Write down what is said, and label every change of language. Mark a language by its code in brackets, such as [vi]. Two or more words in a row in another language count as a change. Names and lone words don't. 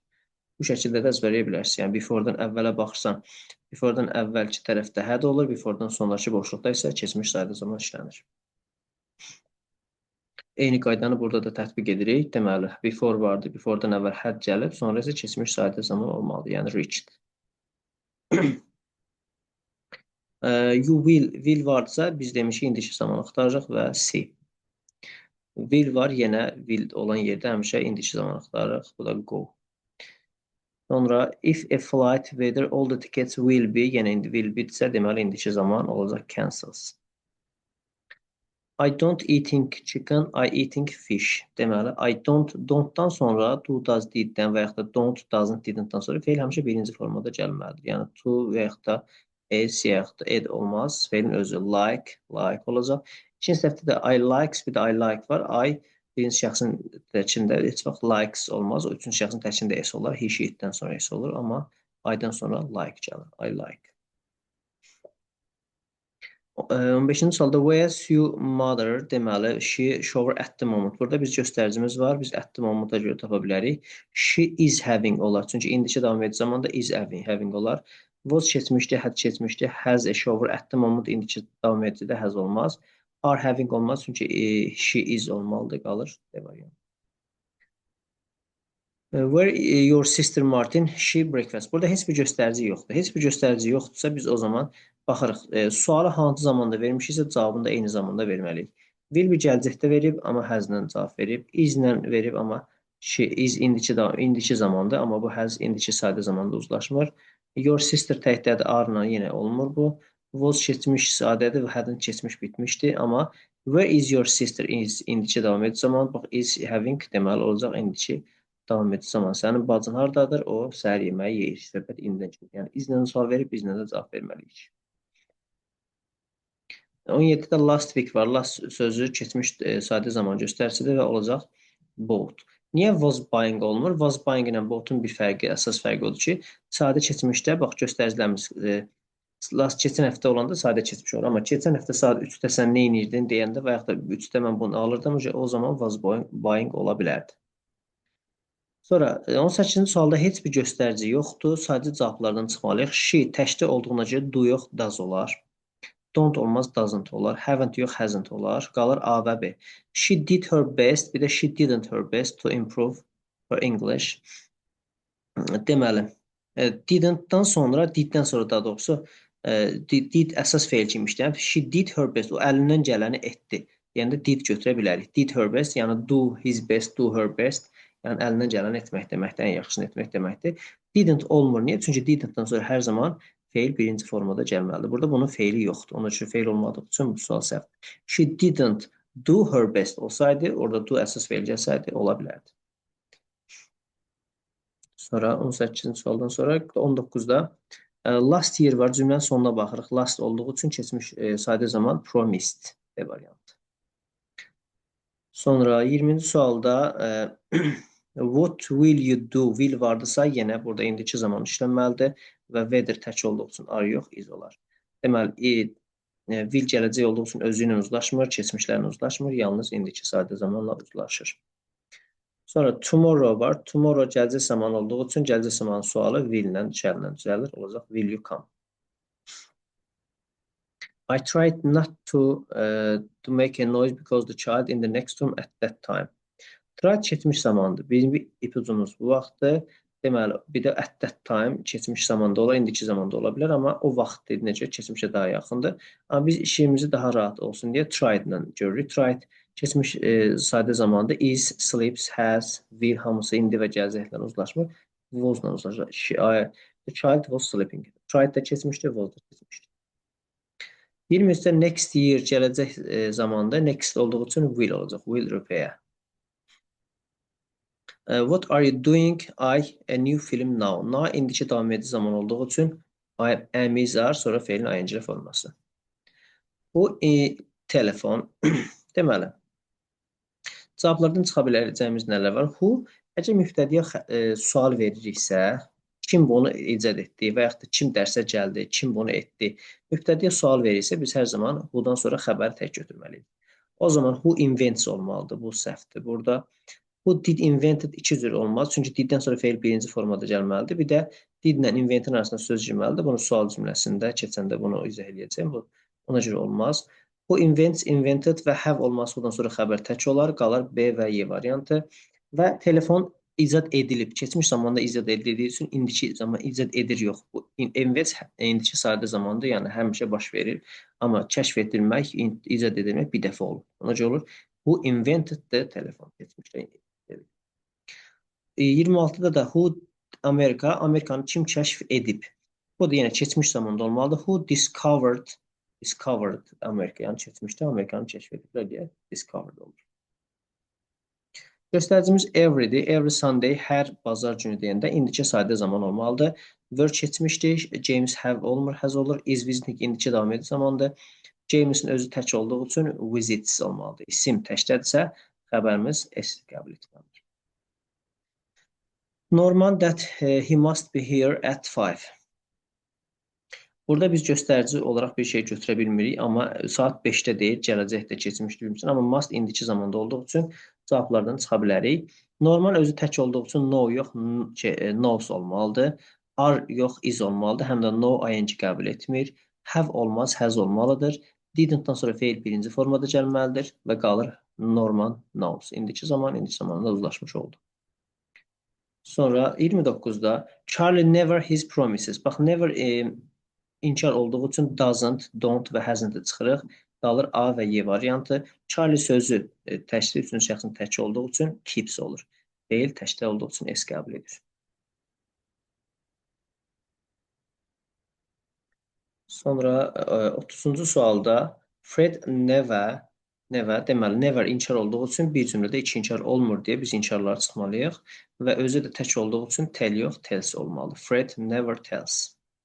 [az] Bu şəkildə də əzbərləyə bilərsiniz. Yəni before'dan əvvələ baxırsan, before'dan əvvəlki tərəfdə had olur, before'dan sonraki boşluqda isə keçmiş sadə zaman işlənir. Eyni qaydanı burada da tətbiq edirik. Deməli, before vardı, before'dan əvvəl had gəlib, sonra isə keçmiş sadə zaman olmalıdır, yəni reached. [en] You will [az] varsa biz demişik indiki zaman axtarırıq və C. Will var, yenə will olan yerdə həmişə indiki zaman axtarırıq. Bu da [en] go. Sonra if a flight whether all the tickets will be, [az] yenə indi [en] will be- [az] dirsə, deməli indiki zaman olacaq cancels. [en] I don't eating chicken, I eating fish. [az] Deməli, [en] I don't- [az] dan sonra [en] do, does, [az] did-dən və yaxud da [en] don't, doesn't, [az] didn't-dan sonra feil həmişə birinci formada gəlməlidir. Yəni to və yaxud da is, yaxud da ed olmaz. Feilin özü like olacaq. İkinci tərəfdə də [en] I likes, [az] bir də [en] I like [az] var. I birinci şəxsin tərkində heç vaxt likes olmaz. O üçüncü şəxsin tərkində s olar. [en] He, she, [az] it-dən sonra s olur. Amma I-dan sonra like gəlir. [en] I like. [az] 15-ci sualda [en] where's your mother? Deməli, she shower at the moment. [az] Burada biz göstəricimiz var. Biz [en] at the moment- [az] a görə tapa bilərik. [en] She is having olar. [az] Çünki indiki davam edici zamanda [en] is having [az] olar. Was keçmişdi, had keçmişdi. [en] Has a shower at the moment. [az] İndiki davam edicidə has olmaz. Are having olmaz. Çünki [en] she is [az] olmalıdır, qalır. Devayım. [en] Where your sister Martin, she breakfast. [az] Burada heç bir göstərici yoxdur. Heç bir göstərici yoxdursa biz o zaman baxırıq. Sualı hansı zamanda vermişiksə cavabını da eyni zamanda verməliyik. Will bir gələcəkdə verib, amma has-lə cavab verib. Is-lə verib, amma [en] she is [az] indiki zamanda, amma bu has indiki sadə zamanda uzlaşmır. [en] Your sister [az] təkdədir, are-la yenə olmur bu. Was keçmiş sadədir və had-ın keçmiş bitmişdir, amma [en] where is your sister is [az] indiki davam edici zaman. Bax, [en] is having [az] deməli olacaq indiki davam edici zaman. Sənin bacın hardadır? O səhər yeməyi yeyir. Söhbət indidən gedir. Yəni izlə sual verib, bizlə də cavab verməliyik. 17-də [en] last week [az] var. Last sözü keçmiş sadə zaman göstəricidir və olacaq bought. Niyə [en] was buying [az] olmur? [en] Was buying [az] ilə bought'un bir fərqi, əsas fərqi odur ki, sadə keçmişdə bax göstəricilərimiz last keçən həftə olanda sadə keçmiş olur. Amma keçən həftə saat 3-də sən nə edirdin deyəndə və yaxud da 3-də mən bunu alırdım, o zaman [en] was buying [az] ola bilərdi. Sonra 18-ci sualda heç bir göstərici yoxdur. Sadəcə cavablardan çıxmalıyıq. She təkdə olduğuna görə do yox, does olar. Don't olmaz, doesn't olar. Haven't yox, hasn't olar. Qalır A və B. [en] She did her best, [az] bir də [en] she didn't her best to improve her English. [az] Deməli, didn't-dan sonra, did-dən sonra daha doğrusu did əsas feil kimi işləyir. [en] She did her best. [az] O əlindən gələni etdi. Yəni də did götürə bilərik. [en] Did her best, yəni do his best, do her best. [az] Yəni əlindən gələni etmək deməkdir, ən yaxşısını etmək deməkdir. Didn't olmur. Niyə? Çünki didn't-dan sonra hər zaman feil birinci formada gəlməlidir. Burada bunun feili yoxdur. Onun üçün feil olmadığı üçün bu sual səhvdir. [en] She didn't do her best [az] olsaydı, orada do əsas feil gəlsəydi, ola bilərdi. Sonra 18-ci sualdan sonra 19-da [en] last year [az] var. Cümlənin sonuna baxırıq. Last olduğu üçün keçmiş sadə zaman promised variantı. Sonra 20-ci sualda [en] what will you do? [az] Will vardısa yenə burada indiki zaman işlənməlidir və whether tək olduğu üçün are yox, is olar. Deməli, will gələcək olduğu üçün özü ilə uzlaşmır, keçmişlərlə uzlaşmır, yalnız indiki sadə zamanla uzlaşır. Sonra tomorrow var. Tomorrow gələcək zaman olduğu üçün gələcək zaman sualı will ilə, shall ilə düzəlir. [en] Olacaq will you come? I tried not to make a noise because the child in the next room at that time. [az] Tried keçmiş zamandır. Bizim ipucumuz bu vaxtdır. Deməli, bir də [en] at that time [az] keçmiş zamanda olar, indiki zamanda ola bilər, amma o vaxt dediyinə görə keçmişə daha yaxındır. Amma biz işimizi daha rahat olsun deyə tried ilə görürük. Tried keçmiş sadə zamanda [en] is, sleeps, has, will [az] hamısı indi və gələcəklə uzlaşmır. Was-la uzlaşır. [en] The child was sleeping. [az] Tried da keçmişdir, was da keçmişdir. 23-də [en] next year [az] gələcək zamanda next olduğu üçün will olacaq. [en] Will repair. What are you doing? I a new film now. Now [az] indiki davam edici zaman olduğu üçün [en] I am is are [az] sonra feilin ing forması. Bu telefon deməli. Cavablardan çıxa biləcəyimiz nələr var? Who əgər mübtədiyə sual veririksə, kim bunu icad etdi və yaxud da kim dərsə gəldi, kim bunu etdi. Mübtədiyə sual verirsə, biz hər zaman who-dan sonra xəbəri tək götürməliyik. O zaman [en] who invents [az] olmalıdır, bu səhvdir. Burada [en] who did invented [az] iki cür olmaz. Çünki diddən sonra feil birinci formada gəlməlidir. Bir də didlə inventin arasında söz girməlidir. Bunu sual cümləsində keçəndə bunu izah edəcəyim. Bu ona görə olmaz. [en] Who invents, invented [az] və have olması bundan sonra xəbər tək olar. Qalar B və Y variantı. Və telefon icad edilib. Keçmiş zamanda icad edildiyi üçün indiki zaman icad edir yox. Bu invents indiki sadə zamanda, yəni həmişə baş verir. Amma kəşf edilmək, icad edilmək bir dəfə olur. Ona görə olur. Bu invented-də telefon keçmişdə. 26-da da who Amerikanı kim kəşf edib? Bu da yenə keçmiş zamanda olmalıdır. [en] Who discovered Amerika, [az] yəni keçmişdə Amerikanı kəşf ediblər deyə discovered olur. Göstəricimiz everydir. [en] Every Sunday, [az] hər bazar günü deyəndə indiki sadə zaman olmalıdır. Were keçmişdir. James have olmur, has olur. [en] Is visiting [az] indiki davam edici zamandır. James'in özü tək olduğu üçün visits olmalıdır. İsim təkdədirsə, xəbərimiz S qəbul etməlidir. [en] Norman that he must be here at 5. [az] Burada biz göstərici olaraq bir şey götürə bilmirik, amma saat 5-də deyil, gələcəkdə keçmişdir bilmirsən, amma must indiki zamanda olduğu üçün cavablardan çıxa bilərik. Normal özü tək olduğu üçün no yox, knows olmalıdır. Are yox, is olmalıdır. Həm də no ing qəbul etmir. Have olmaz, has olmalıdır. Didn't-dan sonra feil birinci formada gəlməlidir və qalır [en] Norman knows. [az] İndiki zamanda uzlaşmış oldu. [en] Sonra 29-da Charlie never his promises. [az] Bax, never inkar olduğu üçün [en] doesn't, don't [az] və hasn't çıxırıq. Qalır A və Y variantı. Charlie sözü təkli üçün şəxsin tək olduğu üçün keeps olur. Feil təkli olduğu üçün S qəbul edir. Sonra 30-cu sualda Fred never deməli never inkar olduğu üçün bir cümlədə iki inkar olmur deyə biz inkarları çıxmalıyıq və özü də tək olduğu üçün tell yox, tells olmalı.